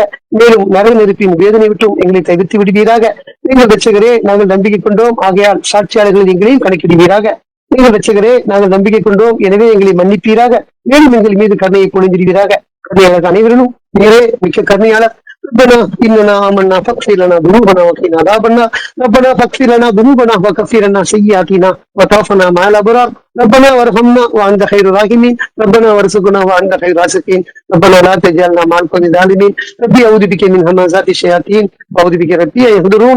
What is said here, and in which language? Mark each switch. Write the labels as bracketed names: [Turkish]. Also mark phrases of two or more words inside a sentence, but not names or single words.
[Tamil] மேலும் நரக நெருப்பின் வேதனை விட்டும் எங்களை தவிர்த்து விடுவீராக. எங்கள் ரட்சகரே, நாங்கள் நம்பிக்கை கொண்டோம், ஆகையால் சாட்சியாளர்கள் எங்களையும் கணக்கிடுவீராக. எங்கள் ரட்சகரே, நாங்கள் நம்பிக்கை கொண்டோம், எனவே எங்களை மன்னிப்பீராக. மேலும் எங்கள் மீது கருணையை பொழிந்திருவீராக. கருணையாளர் அனைவரும் நேரே மிக்க கருணையாளர். [Arabic] ربنا إننا آمنا فاغفر لنا ذنوبنا وقنا عذاب النار. ربنا فاغفر لنا ذنوبنا وكفر عنا سيئاتنا وتوفنا مع الأبرار. ربنا وارحمنا وأنت خير الراحمين. ربنا وارزقنا وأنت خير الرازقين. ربنا لا تجعلنا مع القوم الظالمين. ربي أعوذ بك من همزات الشياطين وأعوذ بك ربي أن يحضرون.